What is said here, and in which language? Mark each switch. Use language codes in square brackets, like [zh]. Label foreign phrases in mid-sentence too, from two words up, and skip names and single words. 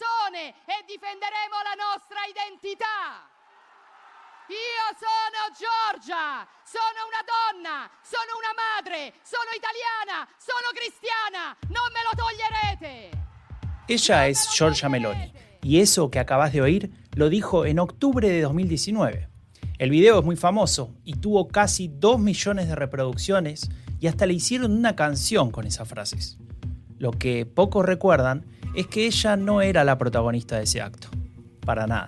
[it] nazione e difenderemo la nostra identità. Io sono Giorgia, sono una donna, sono una madre, sono italiana, sono cristiana, non me lo toglierete. [es] Ella es Giorgia Meloni, y eso que acabas de oír lo dijo en octubre de 2019. El video es muy famoso y tuvo casi 2 millones de reproducciones y hasta le hicieron una canción con esas frases. Lo que pocos recuerdan es que ella no era la protagonista de ese acto, para nada.